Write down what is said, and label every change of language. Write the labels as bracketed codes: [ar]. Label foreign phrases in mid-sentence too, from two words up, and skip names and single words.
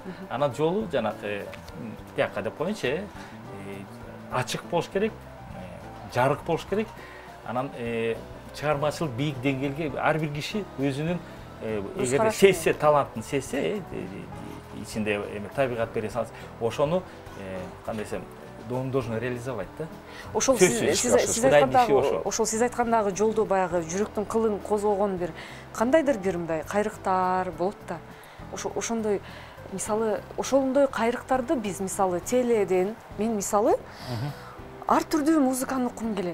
[ky] Анан жолу жанакы тияка деп коеюнчу, ачык болуш керек, жарык болуш керек. Анан чыгармачылык бийик деңгээлге ар бир киши өзүнүн эгерде сезсе, талантын сезсе, ичинде табигат бере салса, ошону кандай десем, [ru] он должен реализовать да. [ky] Ошол сиз айткандагы жолдо баягы жүрөктүн кылын козгогон бир кандайдыр бир мындай кайрыктар болот да. Ошондой мисалы ошондой кайрыктарды биз мисалы теледен мен мисалы ар түрдүү музыканы уккум келет.